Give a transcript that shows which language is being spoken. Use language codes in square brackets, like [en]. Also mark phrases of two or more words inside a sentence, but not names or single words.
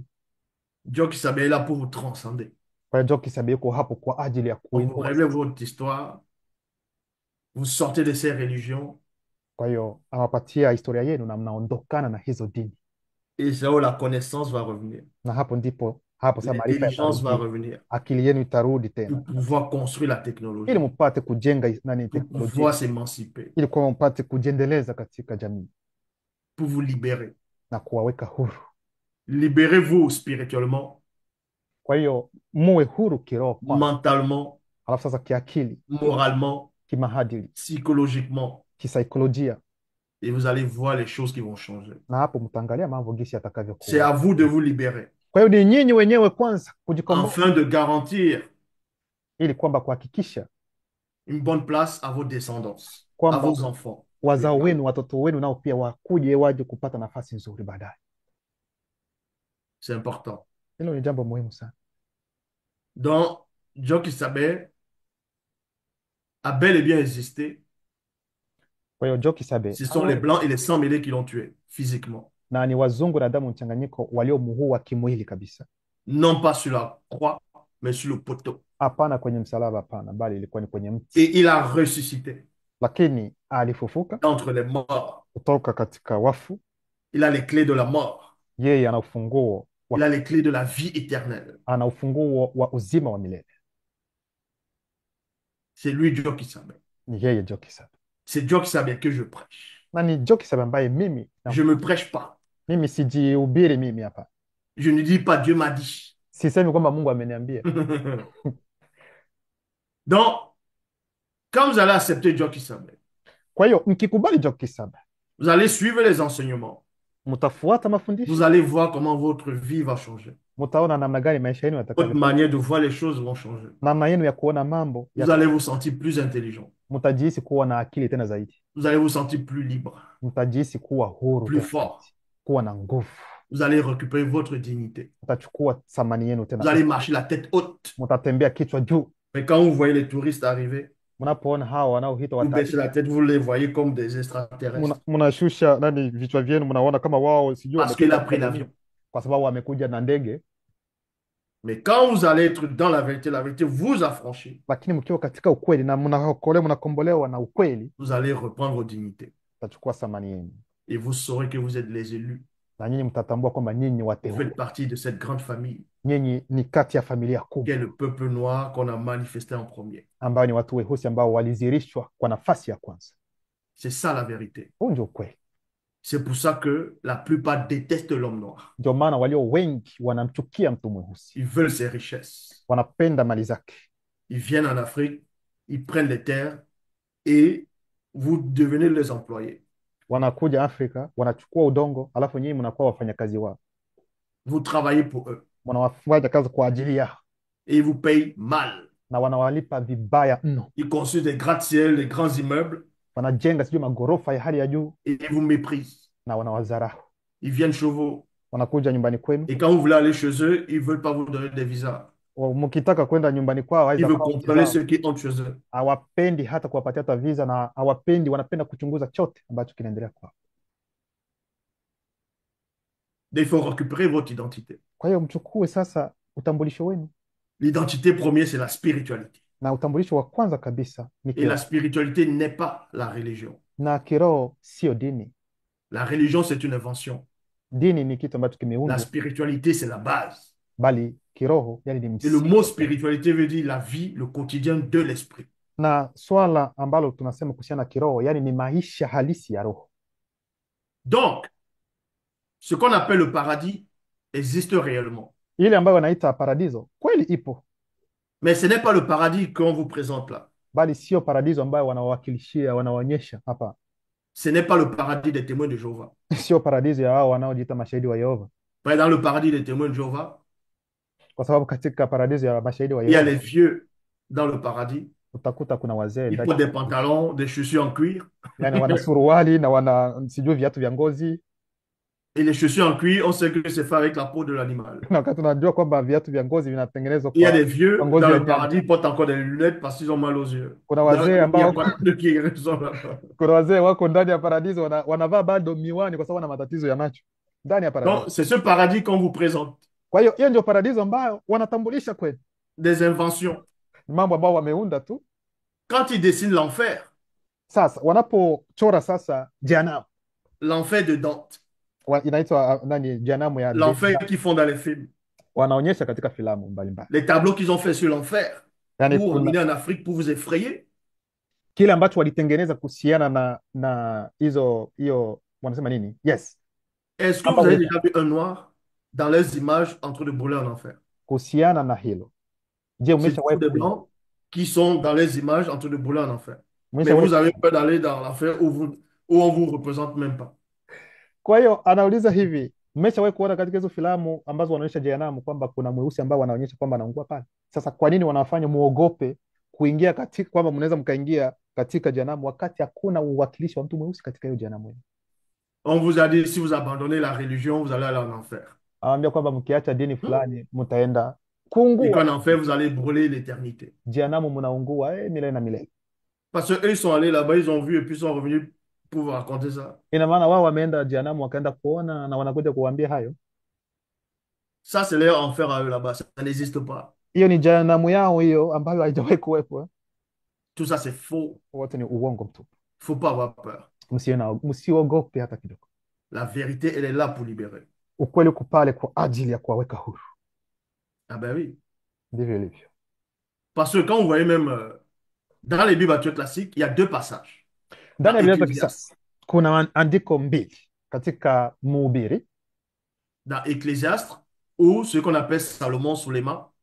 [fr] Dieu qui savait est là pour vous transcender. [sw] Kwa hiyo Joki Sabi yuko hapo kwa ajili ya [fr] Donc, vous [sw] kuinua [fr] révélez [sw] sasa. [fr] votre histoire, vous sortez de ces religions, [sw] Kwa hiyo awapatia historia yenu na mnaondokana na hizo dini, [fr] et c'est où la connaissance va revenir. [sw] na hapo sasa maarifa [fr] L'intelligence va [sw] yatarudi, [fr] revenir [sw] akili yenu itarudi [fr] pour [sw] tena, [fr] pouvoir construire la [sw] ili [fr] technologie, [sw] mpate kujenga nani [fr] pour [sw] teknolojia, [fr] pouvoir s'émanciper, [sw] ili kwa mpate kujiendeleza katika jamii [fr] pour vous libérer. [sw] na kuwaweka huru. [fr] Libérez-vous spirituellement, [sw] Kwa hiyo muwe huru kiroho kwanza, [fr] mentalement, [sw] alafu sasa kiakili, [fr] moralement, [sw] kimahadili, [fr] psychologiquement, [sw] kisaikolojia, [fr] et vous allez voir les choses qui vont changer. [sw] na hapo mtaangalia mambo gisi [fr] C'est à [sw] yatakavyokuwa. [fr] vous de vous libérer [sw] Kwa hiyo ni nyinyi wenyewe kwanza kujikomboa, [fr] afin de garantir [sw] ili kwamba kuhakikisha [fr] une bonne place à vos descendants, à [sw] kwamba [fr] vos enfants. [sw] wazao wenu, watoto wenu nao pia wakuje waje kupata nafasi nzuri baadaye. [fr] C'est important. [sw] Hilo ni jambo muhimu sana. [fr] Donc, Dieu qui savait a bel et bien existé. [sw] Kwa hiyo Joki Sabe [fr] Ce sont les Blancs et les Sans-Mêlés qui l'ont tué physiquement. [sw] na ni wazungu na damu mchanganyiko waliomuua kimwili kabisa, [fr] Non pas sur la croix, mais sur le poteau. [sw] hapana kwenye msalaba, hapana, bali ilikuwa ni kwenye mti, [fr] Et il a ressuscité [sw] lakini alifufuka [fr] entre les morts. [sw] kutoka katika wafu. [fr] Il a les clés de la mort. [sw] Yeye ana ufunguo [fr] Il a les clés de la vie éternelle. [sw] ana ufunguo wa uzima wa milele. [fr] C'est lui Dieu qui savait. [sw] Ni yeye Joki Sabe, [fr] C'est Dieu qui savait que je prêche. [sw] na ni Joki Sabe ambaye [fr] Je ne me prêche pas. [sw] mimi sijihubiri mimi hapa, [fr] Je ne dis pas Dieu m'a dit. [sw] sisemi kwamba Mungu ameniambia. [fr] Donc, quand vous allez accepter Dieu qui savait, [sw] Kwa hiyo mkikubali Joki Sabe, [fr] vous allez suivre les enseignements. [sw] mtafuata [fr] Vous [sw] mafundisho, [fr] allez voir comment votre vie va changer. [sw] mtaona namna gani maisha yenu [fr] Votre [sw] yatakavyo, [fr] manière de voir les choses vont changer. [sw] namna yenu ya kuona mambo [fr] Vous allez vous sentir plus intelligent. [sw] mtajihisi kuwa na akili tena zaidi, [fr] Vous allez vous sentir plus libre, [sw] mtajihisi kuwa huru [fr] plus [sw] tena [fr] fort. [sw] zaidi, kuwa na nguvu, [fr] Vous allez récupérer votre dignité. [sw] mtachukua thamani yenu [fr] Vous [sw] tena, [fr] allez marcher la tête haute. [sw] mtatembea kichwa juu. [fr] Mais quand vous voyez les touristes arriver, [sw] Mnapoona hawa wanaoitwa [fr] vous baissez [sw] watalii, [fr] la tête, vous les voyez comme des extraterrestres. [sw] mnashusha nani vichwa vyenu, mnaona kama wao sijui [fr] Parce qu'il a [sw] wametoka [fr] pris [sw] dunia, [fr] l'avion. [sw] kwa sababu wamekuja na ndege. [fr] Mais quand vous allez être dans la vérité vous affranchit, [sw] Lakini mkiwa katika ukweli na mnaokolewa, mnakombolewa na ukweli, [fr] vous allez reprendre vos dignités. [sw] mtachukua thamani yenu, [fr] Et vous saurez que vous êtes les élus. [sw] na nyinyi mtatambua kwamba nyinyi [fr] Vous [sw] wateule, [fr] faites partie de cette grande famille [sw] nyinyi ni kati ya familia [fr] qui [sw] kubwa [fr] est le peuple noir qu'on a manifesté en premier. [sw] ambayo ni watu weusi ambao walizirishwa kwa nafasi ya kwanza. [fr] C'est ça la vérité. [sw] Huu ndio ukweli. [fr] C'est pour ça que la plupart détestent l'homme noir. [sw] Ndio maana walio wengi wanamchukia mtu mweusi, [fr] Ils veulent ses richesses. [sw] wanapenda mali zake. [fr] Ils viennent en Afrique, ils prennent les terres et vous devenez les employés. [sw] Wanakuja Afrika, wanachukua udongo, alafu nyinyi mnakuwa wafanyakazi wao, [fr] Vous travaillez pour eux [sw] wanawafanya kazi kwa ajili yao [fr] et ils vous payent mal. [sw] na wanawalipa vibaya mno. [fr] Ils construisent des gratte-ciel, des grands immeubles [sw] Wanajenga sijui magorofa ya hali ya juu [fr] et ils vous méprisent. [sw] na wanawadharau. [fr] Ils viennent chez vous [sw] Wanakuja nyumbani kwenu, [fr] et quand vous voulez aller chez eux, ils ne veulent pas vous donner des visas. [sw] mkitaka kwenda nyumbani kwao [fr] Ils [sw] aidha [fr] veulent [sw] kwa [fr] contrôler [sw] zao, [fr] ceux qui entrent chez eux. [sw] hawapendi hata kuwapatia hata visa, na hawapendi, wanapenda kuchunguza chote ambacho kinaendelea kwao. [fr] Il faut récupérer votre identité. [sw] Kwa hiyo mchukue sasa utambulisho wenu. [fr] L'identité première, c'est la spiritualité. [sw] na utambulisho wa kwanza kabisa ni [fr] Et la [sw] kiroho, [fr] spiritualité n'est pas la religion. [sw] na kiroho sio dini. [fr] La religion, c'est une invention. [sw] Dini ni kitu ambacho [fr] La [sw] kimeundwa, [fr] spiritualité, c'est la base. [sw] bali kiroho yani ni [fr] Et le [sw] msingi [fr] mot [sw] wa kila. [fr] spiritualité veut dire la vie, le quotidien de l'esprit. [sw] Na swala ambalo tunasema kuhusiana na kiroho yani ni maisha halisi ya roho. [fr] Donc, ce qu'on appelle le paradis existe réellement. [sw] Ile ambayo wanaita paradiso kweli ipo, [fr] Mais ce n'est pas le paradis qu'on vous présente là. [sw] bali sio paradiso ambayo wanawakilishia wanaonyesha hapa. [fr] Ce n'est pas le paradis des témoins de Jéhovah. [sw] Sio paradiso ya wao wanaojiita mashahidi wa Yehova, [fr] Dans le paradis des témoins de Jéhovah, [sw] kwa sababu katika paradiso ya mashahidi wa [fr] il y a [sw] Yehova [fr] les vieux dans le paradis. [sw] utakuta kuna wazee [fr] Ils [sw] ndani, [fr] portent des pantalons, des chaussures en cuir. [sw] yani wana suruali na wana sijui viatu vya ngozi, [fr] Et les chaussures en cuir, on sait que c'est fait avec la peau de l'animal. [sw] na wakati unajua kwamba viatu vya ngozi vinatengenezwa [fr] Il y a des [sw] kwa [fr] vieux [sw] ngozi [fr] dans [sw] ya [fr] le [sw] nyama. [fr] paradis, ils portent encore des lunettes parce qu'ils ont mal aux yeux. [sw] Kuna [fr] Donc, [sw] wazee [fr] il n'y a [sw] ambao [fr] pas de guérison là-bas. [sw] kuna wazee wako ndani ya paradiso wanavaa bado miwani kwa sababu wana matatizo ya macho ndani ya paradiso. [fr] Donc, c'est ce paradis qu'on vous présente. [sw] Kwa hiyo ndio paradiso ambayo wanatambulisha kweli, [fr] Des inventions. [sw] ni mambo ambayo wameunda tu. [fr] Quand ils dessinent l'enfer, [sw] Sasa wanapochora sasa jehanamu, [fr] l'enfer de Dante, [sw] inaitwa nani, jehanamu ya [fr] l'enfer qu'ils font dans les films, [sw] wanaonyesha katika filamu mbalimbali, [fr] les tableaux qu'ils ont fait sur l'enfer [sw] yani [fr] pour [sw] kuna [fr] emmener en Afrique pour vous effrayer. [sw] kile ambacho walitengeneza kuhusiana na hiyo wanasema nini, yes, [fr] Est-ce que vous avez [sw] ambao [fr] déjà vu un noir dans leurs images en train de brûler en enfer? [sw] kuhusiana na hilo. Je, [fr] C'est [sw] umeshawahi [fr] toujours des blancs qui sont dans les images en train de brûler en enfer. Mais [sw] umeshawahi? [fr] vous avez peur d'aller dans l'enfer où on vous représente même pas. [sw] Kwa hiyo anauliza hivi, mmeshawahi kuona katika hizo filamu ambazo wanaonyesha jehanamu kwamba kuna mweusi ambao wanaonyesha kwamba anaungua pale? Sasa kwa nini wanafanya muogope kuingia katika, kwamba mnaweza mkaingia katika jehanamu wakati hakuna uwakilishi wa mtu mweusi katika hiyo jehanamu? [fr] On vous a dit, si vous abandonnez la religion, vous allez aller en enfer. [sw] Anawambia kwamba mkiacha dini fulani mtaenda [fr] Et [sw] kuungua [fr] qu'en enfer, vous allez brûler l'éternité. [sw] jehanamu, mnaungua milele na milele. [fr] Parce qu'eux, ils sont allés là-bas, ils ont vu et puis ils sont revenus pour vous raconter ça. [sw] Ina maana wao wameenda jehanamu wakaenda kuona na wanakuja kuwaambia hayo. [fr] Ça, c'est leur enfer à eux là-bas. Ça n'existe pas. [sw] Hiyo ni jehanamu yao hiyo ambayo haijawahi kuwepo. [fr] Tout ça, c'est faux. [sw] Wote ni uongo mtupu. [fr] Il ne faut pas avoir peur. [sw] Msiogope hata kidogo. [fr] La vérité, elle est là pour libérer. [sw] Ukweli uko pale kwa ajili ya kuwaweka huru. [fr] Ah ben oui. [sw] Ndivyo ilivyo. [fr] Parce que quand vous voyez même dans les Bibles actuelles classiques, il y a deux passages. [sw] Ndani [fr] Dans [sw] ya Biblia za [fr] Ecclésiaste. [sw] kisasa kuna andiko mbili katika Mhubiri, [fr] Dans Ecclésiaste, ou ce qu'on appelle Salomon Souléman,